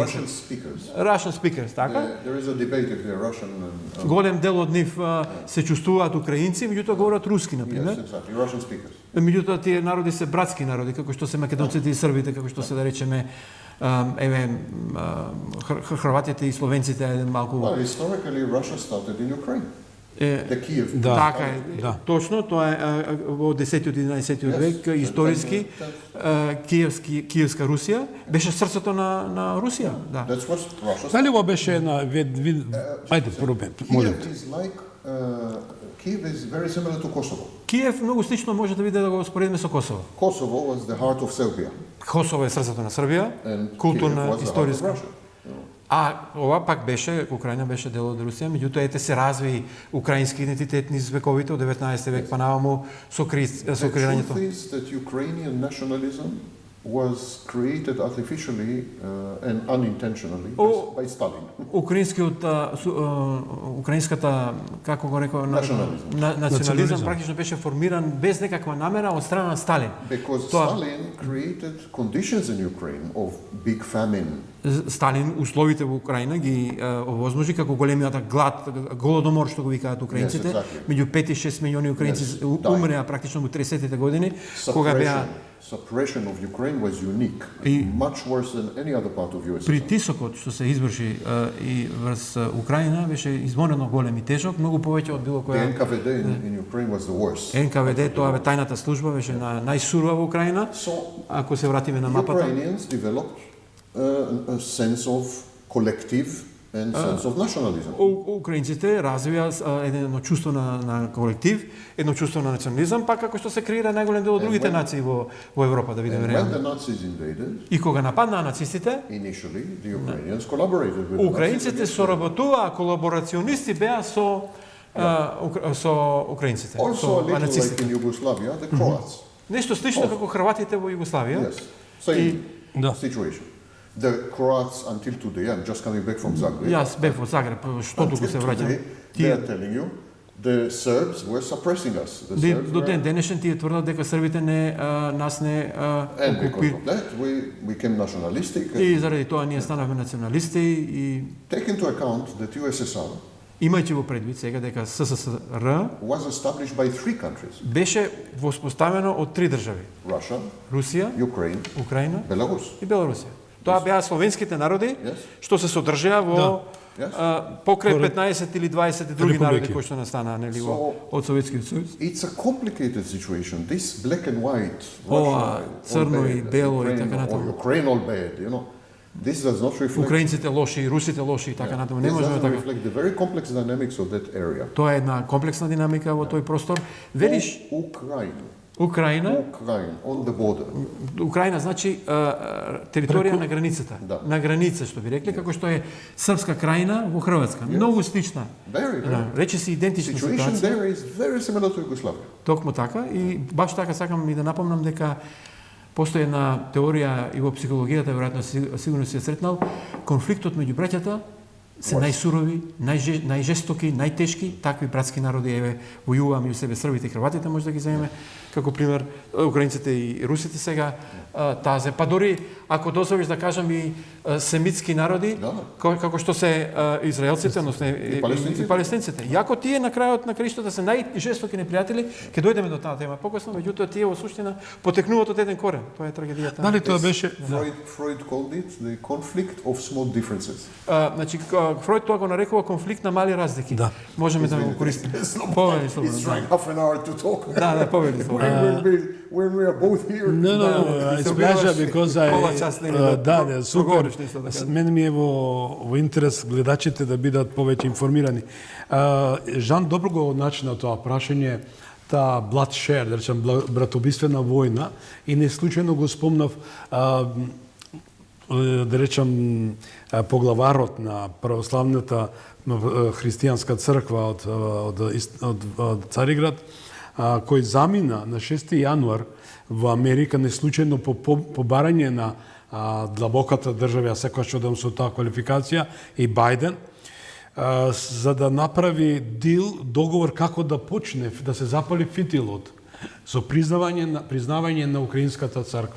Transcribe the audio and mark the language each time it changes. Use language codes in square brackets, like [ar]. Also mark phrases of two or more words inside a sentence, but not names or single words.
[en] Russian speakers. Russian speakers, така? There is a debate if they're Russian and [mk] Голем дел од нив се чувствуваат украинци, меѓутоа говорат руски, [en] yes, [mk] например. [en] exactly, Russian speakers. [mk] Меѓутоа тие народи се братски народи, како што се македонците и србите, како што се да речеме хрватите и словенците еден малку. [en] Well, historically, Russia started in Ukraine. The Kiev. [mk] Да. Така е, Да. точно, тоа е во 10-тиот и 11-тиот [en] Yes, [mk] век, историски, Киевска Русија, беше срцето на Русија, да. [en] That's what Russia [mk] Дали ова беше една вид... Ајде, пробен, молим [en] Kiev [mk] те. [en] is like Kiev is very similar to Kosovo. [mk] Киев многу слично може да биде да го споредиме со Косово. [en] Kosovo was the heart of Serbia, [mk] Косово е срцето на Србија, [en] and Kiev [mk] културна, [en] was the heart of [mk] историска. [en] Russia. [mk] А ова пак беше, Украина беше дел од Русија, меѓутоа ете се разви украински идентитет низ вековите од 19 век па наваму со [en] The [mk] креирањето. [en] truth is that Ukrainian nationalism was created artificially and unintentionally by Stalin. [mk] Украинската, како го рекол, национализам Национализам. практично беше формиран без некаква намера од страна на Сталин. [en] Because [mk] Тоа- [en] Stalin created conditions in Ukraine of big famine. [mk] Сталин условите во Украина ги овозможи како големиот глад, голодомор што го викаат украинците, [en] Yes, exactly. [mk] меѓу 5 и 6 милиони украинци [en] Yes, да. [mk] умреа практично во 30-тите години, кога беа [en] Suppression of Ukraine was unique, [mk] И- [en] much worse than any other part of USSR. [mk] притисокот што се изврши и врз Украина беше изморено голем и тежок, многу повеќе од било [en] The [mk] која [en] NKVD in Ukraine was the worst. [mk] НКВД, тоа бе тајната служба, беше на најсурова во Украина. [en] So [mk] Ако се вратиме на мапата, [en] Ukrainians developed a sense of collective and sense of nationalism. [mk] украинците развија едно чувство на колектив, едно чувство на национализам, па како што се креира најголем дел од другите нации во Европа, да видиме [en] And when the [mk] реално. [en] Nazis invaded, [mk] И кога нападнаа нацистите, [en] initially the Ukrainians collaborated with the Nazis [mk] украинците [en] against them. [mk] соработуваа, колаборационисти беа со украинците, [en] Also a [mk] со [en] little like [mk] нацистите. [en] in Yugoslavia, the Croats. [mk] Нешто слично како хрватите во Југославија. [en] Yes, same [mk] Да. [en] situation. The Croats until today, I'm just coming back from Zagreb. [mk] Јас бев во Загреб, што туку се [en] Until [mk] враќам. [en] today, they are telling you the Serbs were suppressing us. The Serbs [mk] До [en] were, [mk] ден денешен тие тврдат дека србите нас не [en] and because of that, we became nationalistic. [mk] И заради тоа ние станавме националисти и [en] Take into account that USSR [mk] имајќи во предвид сега дека СССР [en] was established by three countries: [mk] беше воспоставено од три држави: [en] Russia, [mk] Русија, [en] Ukraine, [mk] Украина [en] Belarus. [mk] и Белорусија. Тоа беа словенските народи [en] Yes. [mk] што се содржаа во [en] Yes. [mk] покрај 15 или 20 други народи Републики. кои што настанаа нели од Советскиот сојуз. [en] It's a complicated situation. This black and white, [mk] Ова, [en] Russia, [mk] црно [en] all [mk] и [en] bad, [mk] бело и [en] Ukraine, [mk] така натаму. [en] or Ukraine all bad, you know. This does not reflect, [mk] Украинците лоши, русите лоши и така натаму. Не [en] this [mk] можеме [en] doesn't [mk] така. [en] reflect the very complex dynamics of that area. [mk] Тоа е една комплексна динамика во тој простор. Велиш [en] Ukraine, [mk] Украина, [en] on the border. [mk] Украина значи територија на границата. Да. На граница, што би рекли, како што е Српска крајна во Хрватска. Многу слична. [en] Very, [mk] Да, [en] very. [mk] рече се идентична [en] Situation [mk] ситуација. [en] there is very similar to Yugoslavia. [mk] Токму така и баш така сакам и да напомнам дека постои една теорија и во психологијата, веројатно сигурно си ја сретнал, конфликтот меѓу браќата се најсурови, најжестоки, најтешки, такви братски народи еве војуваа меѓу себе србите и хрватите, може да ги земеме како пример украинците и русите сега тазе, па дури ако дозволиш да кажам и семитски народи, како што се израелците, односно и палестинците. Иако тие на крајот на краиштата се најжестоки непријатели, ќе дојдеме до таа тема покасно, меѓутоа тие во суштина потекнуваат од еден корен. Тоа е трагедијата. Дали тоа беше [en] Freud called it the conflict of small differences. [mk] Значи Фройд тоа го нарекува конфликт на мали разлики. Да. Можеме да го користиме. [en] He's trying half an hour to talk. [mk] Да, повели слободно. [en] When we are both here. it's pleasure because [mk] да, супер. Мене ми е во интерес гледачите да бидат повеќе информирани. Жан добро го начина тоа прашање, таа bloodshed, да речем братобиствена војна, и не случајно го спомнав да речем поглаварот на православната христијанска црква од Цариград, кој замина на 6 јануар во Америка неслучајно по барање на длабоката држава, секогаш одам со таа квалификација, и Бајден, за да направи договор како да почне, да се запали фитилот со признавање на украинската црква.